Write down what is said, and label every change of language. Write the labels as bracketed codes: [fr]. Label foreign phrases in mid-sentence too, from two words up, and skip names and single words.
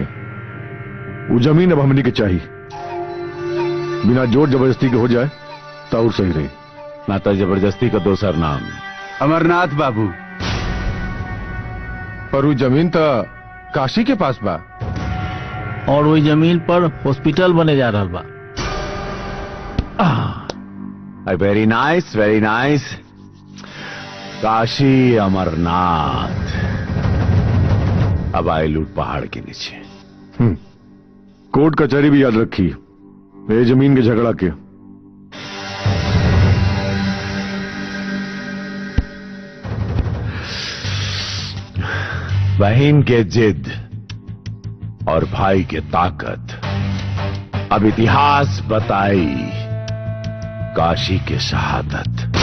[bho] वो जमीन अब हमनी के चाहिए, बिना जोर जबरदस्ती के हो जाए तो और सही रही। ना तो जबरदस्ती का दोसर नाम अमरनाथ बाबू। पर वो जमीन तो काशी के पास बा, और वही जमीन पर हॉस्पिटल बने जा रहा बा। [en] very nice very nice. [bho] काशी अमरनाथ अब आए लूट पहाड़ के नीचे। कोर्ट कचहरी भी याद रखी, ये जमीन के झगड़ा के। बहन के जिद और भाई के ताकत, अब इतिहास बताई काशी के शहादत।